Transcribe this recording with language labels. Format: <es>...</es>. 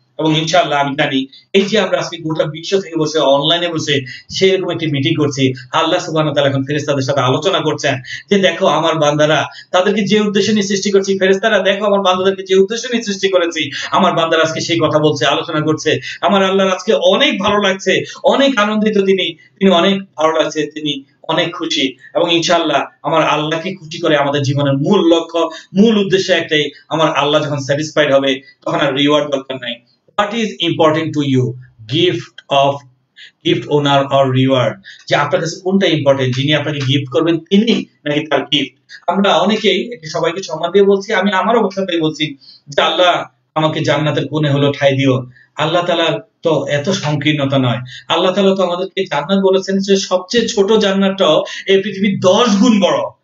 <bn>এবং ইনশাআল্লাহ আমি জানি এই যে আমরা আজকে গোটা বিশ্ব থেকে বসে অনলাইনে বসে সেরকম একটি মিটিং করছি, আল্লাহ সুবহানাহু ওয়া তাআলা এখন ফেরেশতাদের সাথে আলোচনা করছেন যে দেখো আমার বান্দারা, তাদেরকে যে উদ্দেশ্য নিয়ে সৃষ্টি করছি, ফেরেশতারা দেখো আমার বান্দাদেরকে যে উদ্দেশ্য নিয়ে সৃষ্টি করেছি, আমার বান্দারা আজকে সেই কথা বলছে, আলোচনা করছে। আমার আল্লাহর আজকে অনেক ভালো লাগছে, অনেক আনন্দিত, তিনি অনেক ভালো লাগছে, তিনি অনেক খুশি। এবং ইনশাআল্লাহ আমার আল্লাহকে খুশি করে আমাদের জীবনের মূল লক্ষ্য, মূল উদ্দেশ্য একটাই, আমার আল্লাহ যখন স্যাটিসফাইড হবে তখন আর রিওয়ার্ড দরকার নাই।</bn> <en>What is important to you, gift owner or reward?</en> <bn>যে আপনার কাছে কোনটা ইম্পর্টেন্ট, যিনি আপনাকে গিফট করবেন তিনি নাকি তার গিফট? আমরা অনেকেই এটা সবাইকে সম্মান দিয়ে বলছি, আমি আমার অবস্থাতেই বলছি যে আল্লাহ আমাকে জান্নাতের কোণে হলো ঠাঁই দিও। আল্লাহ তাআলার তো এত সংকীর্ণতা নয়। আল্লাহ তাআলা তো আমাদেরকে জান্নাত বলেছেন যে সবচেয়ে ছোট জান্নাতটাও এই পৃথিবীর 10 গুণ বড়।</bn>